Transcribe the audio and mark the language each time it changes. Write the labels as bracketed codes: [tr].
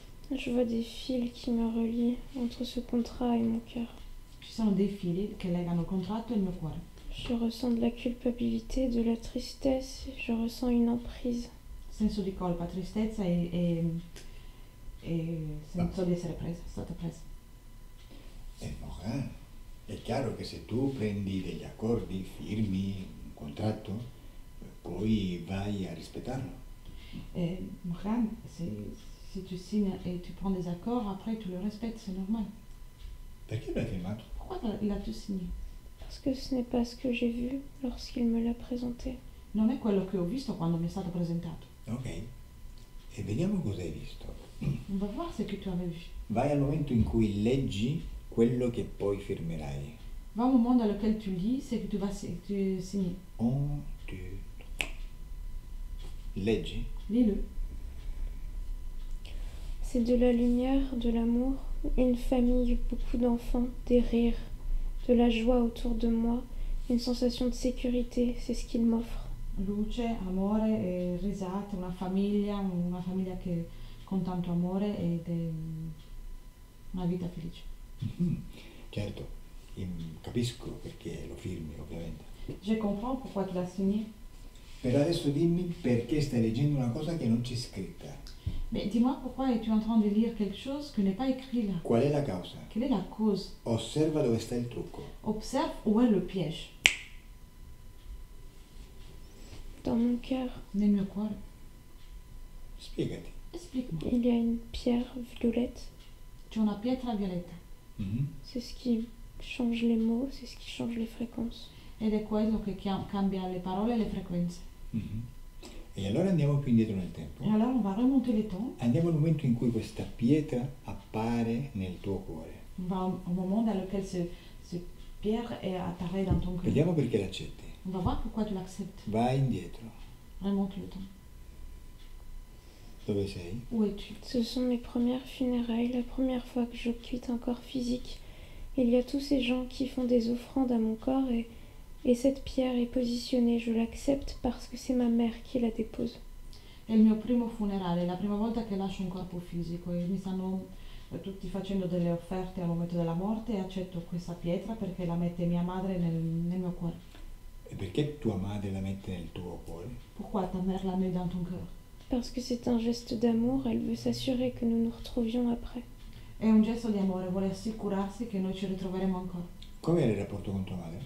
[fr] Je vois des fils qui me relient entre ce contrat et mon cœur. [it] Ci sono dei fili che legano il contratto e il mio cuore. [fr] Je ressens de la culpabilité, de la tristesse, je ressens une emprise. [it] Senso di colpa, tristezza e senso di essere stata presa. Morgan, è chiaro che se tu prendi degli accordi, firmi un contratto, poi vai a rispettarlo. [fr] Morgan, si tu signes et tu prends des accords, après tu le respectes, c'est normal. [it] Perché l'hai firmato? [fr] Pourquoi l'as-tu signé? Parce que ce n'est pas ce que j'ai vu lorsqu'il me l'a présenté. [it] Non è quello che ho visto quando mi è stato presentato. Ok. E vediamo cosa hai visto. [fr] On va voir ce que tu avais vu. [it] Vai al momento in cui leggi quello che poi firmerai. [fr] Va au moment dans lequel tu lis ce que tu vas signer. [it] 1, 2, 3. Leggi. [fr] Lis-le. C'est de la lumière, de l'amour, une famille, beaucoup d'enfants, des rires, de la joie autour de moi, une sensation de sécurité, c'est ce qu'il m'offre. [it] Luce, amore, risate, una famiglia che con tanto amore ed è una vita felice. Certo, capisco perché lo firmi ovviamente. [fr] Je comprends pourquoi tu l'as signé. [it] Però adesso dimmi perché stai leggendo una cosa che non c'è scritta. [fr] Mais dis-moi pourquoi es-tu en train de lire quelque chose que n'est pas écrit là? [it] Qual è la causa? [fr] Quelle est la cause? [it] Osserva dove sta il trucco. [fr] Observe où est le piège. Dans mon cœur, [it] Nel mio cuore. Spiegati. [fr] Explique-moi. il y a une pierre violette. [it] C'è una pietra violetta [fr] C'est ce qui change les mots, c'est ce qui change les fréquences. [it] ed è quello che cambia le parole e le frequenze. E allora andiamo più indietro nel tempo. [fr] Et alors on va remonter les temps. [it] Andiamo al momento in cui questa pietra appare nel tuo cuore. [fr] On va au moment dans lequel ce pierre apparaît dans ton cœur. [it] Vediamo perché l'accetti. [fr] On va voir pourquoi tu l'acceptes. [it] Vai indietro. [fr] Remonte le temps. [it] Dove sei? [fr] Où es-tu? Ce sont mes premières funérailles, la première fois que je quitte un corps physique. Il y a tous ces gens qui font des offrandes à mon corps et Et cette pierre est positionnée, je l'accepte parce que c'est ma mère qui la dépose. [it] È il mio primo funerale, è la prima volta che lascio un corpo fisico e mi stanno tutti facendo delle offerte al momento della morte e accetto questa pietra perché la mette mia madre nel mio cuore. E perché tua madre la mette nel tuo cuore? [fr] Pourquoi ta mère l'a mis dans ton cœur? Parce que c'est un geste d'amour, elle veut s'assurer que nous nous retrouvions après. [it] È un gesto di amore, vuole assicurarsi che noi ci ritroveremo ancora. Come era il rapporto con tua madre?